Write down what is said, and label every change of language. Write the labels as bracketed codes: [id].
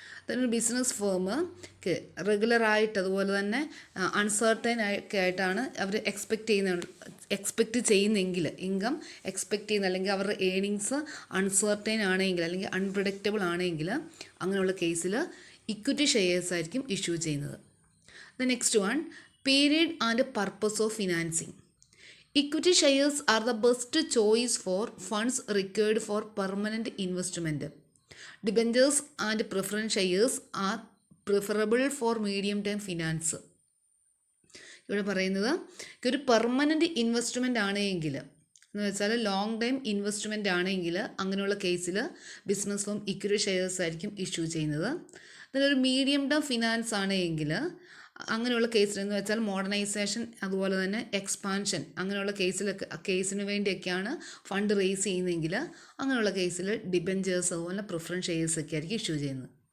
[ml] ഒരു business firm റെഗുലറായിട്ട് അതുപോലെ തന്നെ അൺസർട്ടൻ ഒക്കെ ആയിട്ടാണ് അവർ എക്സ്പെക്റ്റ് ചെയ്യുന്നെങ്കിൽ ഇൻകം എക്സ്പെക്റ്റ് ചെയ്യുന്ന അല്ലെങ്കിൽ അവരുടെ ഏണിങ്സ് അൺസർട്ടൻ ആണെങ്കിൽ അല്ലെങ്കിൽ അൺപ്രഡിക്റ്റബിൾ ആണെങ്കിൽ അങ്ങനെയുള്ള കേസിൽ ഇക്വിറ്റി ഷെയർസ് ആയിരിക്കും ഇഷ്യൂ ചെയ്യുന്നത്. [en] The next one, period and purpose of financing. Equity shares are the best choice for funds required for permanent investment. Debentures and preference shares are preferable for medium term finance. [ml] ഇവിടെ പറയുന്നത് ഒരു permanent investment ആണെങ്കിൽ എന്ന് വെച്ചാൽ long time investment ആണെങ്കിൽ അങ്ങനെയുള്ള കേസിൽ business firm equity shares ആയിരിക്കും ഇഷ്യൂ ചെയ്യുന്നത്. അതിലൊരു മീഡിയം ടേം ഫിനാൻസ് ആണെങ്കിൽ അങ്ങനെയുള്ള കേസിലെന്ന് വെച്ചാൽ മോഡേണൈസേഷൻ അതുപോലെ തന്നെ എക്സ്പാൻഷൻ അങ്ങനെയുള്ള കേസിന് വേണ്ടിയൊക്കെയാണ് ഫണ്ട് റേസ് ചെയ്യുന്നതെങ്കിൽ അങ്ങനെയുള്ള കേസിൽ ഡിബെഞ്ചേഴ്സ് അതുപോലെ പ്രിഫറൻസ് ഷെയർസ് ഒക്കെ ആയിരിക്കും ഇഷ്യൂ ചെയ്യുന്നത്.